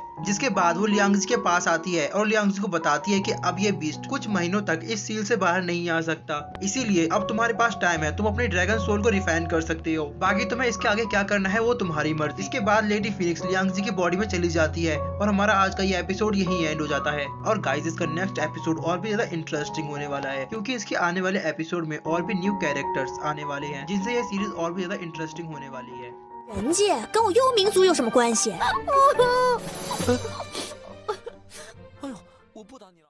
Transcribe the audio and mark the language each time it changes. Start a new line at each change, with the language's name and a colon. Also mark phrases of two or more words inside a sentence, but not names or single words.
Hindi: जिसके बाद वो लियांगजी के पास आती है और लियांगजी को बताती है कि अब ये बीस्ट कुछ महीनों तक इस सील से बाहर नहीं आ सकता, इसीलिए अब तुम्हारे पास टाइम है, तुम अपने
English: dragon soul
Hindi: को रिफाइन कर सकते हो, बाकी तुम्हें इसके आगे क्या करना है वो तुम्हारी मर्जी। इसके बाद लेडी फिनिक्स लियांगजी की बॉडी में चली जाती है और हमारा आज का ये एपिसोड यही एंड हो जाता है। और गाइस, इसका
English: next episode
Hindi: और भी ज्यादा इंटरेस्टिंग होने वाला है, क्योंकि इसके आने वाले एपिसोड में और भी
English: new characters
Hindi: आने वाले हैं, जिनसे ये सीरीज और भी ज्यादा इंटरेस्टिंग होने वाली है।
Chinese: 人家跟我幽冥族有什么关系？哎呦，我不打你了。